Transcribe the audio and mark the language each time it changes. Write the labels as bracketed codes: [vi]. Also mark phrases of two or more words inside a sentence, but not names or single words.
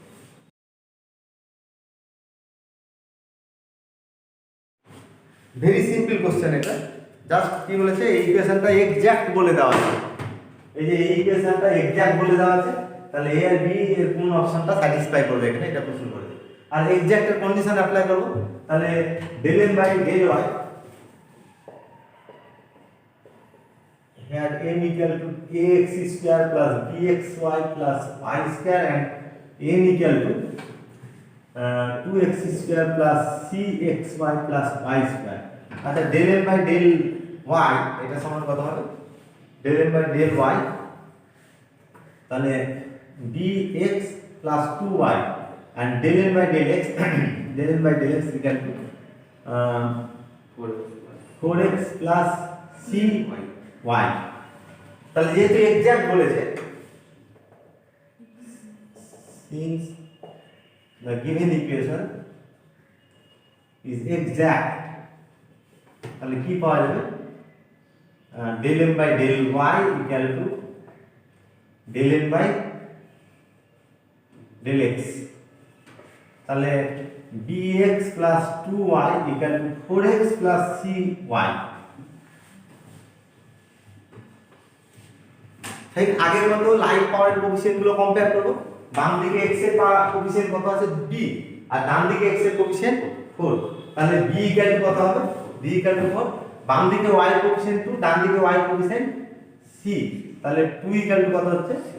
[en] very simple question [bn] এটা, জাস্ট কি বলেছে এই ইকুয়েশনটা এক্সাক্ট বলে দেওয়া আছে, এই যে এই ইকুয়েশনটা এক্সাক্ট বলে দেওয়া আছে, তাহলে a আর b এর কোন অপশনটা স্যাটিসফাই করবে এখানে, এটা প্রশ্ন করেছে। আর এক্সাক্ট এর কন্ডিশন অ্যাপ্লাই করব, তাহলে [en] del m by del y, here m equal to ax square plus bxy plus y square and n equal to 2x square plus cxy plus y square। [bn] আচ্ছা [en] del m by del y [bn] এটা সমান কত হবে, [en] del m by del y, তাহলে dx plus 2y and del m by del x del m by del x equal to 4x plus cy। [bn] তাহলে যেহেতু এক্সাক্ট বলেছে, [en] since the given equation is exact, [bn] তাহলে কি পাওয়া যাবে, [en] del m by del y equal to del n by del x, তাহলে dx plus 2y equal to 4x plus cy। [bn] ঠিক আগের মতো লাইক পাওয়ারের কোএফিসিয়েন্ট গুলো কম্পেয়ার করব, বাম দিকে x এর কোএফিসিয়েন্ট কত আছে b আর ডান দিকে x এর কোএফিসিয়েন্ট 4, তাহলে [en] b equal to [bn] কত হবে, [en] b equal to 4, [bn] বাম দিকে y এর কোএফিসিয়েন্ট 2, ডান দিকে y এর কোএফিসিয়েন্ট c, তাহলে [en] 2 equal to [bn] কত হচ্ছে